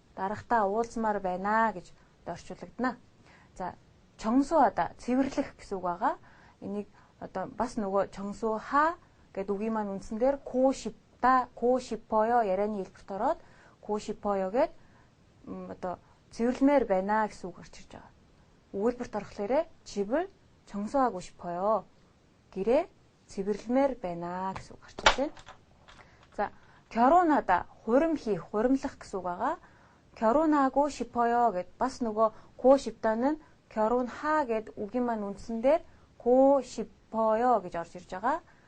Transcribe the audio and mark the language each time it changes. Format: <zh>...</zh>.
<mn>дарагтаа уулзмаар байна гэж орчуулагдана. За, 청소하다, цэвэрлэх гэсэн үг байгаа. Энийг одоо бас нөгөө 청소하 гэдэг үгийн маань үндсэн дээр 고 싶다, 고 싶어요 ярианы хэлбэрт ороод 고 싶어요 гэд одоо цэвэрлэмээр байна гэсэн үг орж ирж байгаа. Өгүүлбэрт орохлоорэ</mn> <ko>집을 청소하고 싶어요.</ko> <mn>гэрээ цэвэрлэмээр байна гэсэн үг гарч ирж байна. За, 결혼하다, хуримх хийх, хуримлах гэсэн үг байгаа. 결혼하고 싶어요 гэд бас нөгөө 고 싶다는 결혼하 гэд үгийн маань үндсэн дээр 고 싶어요 гэж орж ирж байгаа.</mn>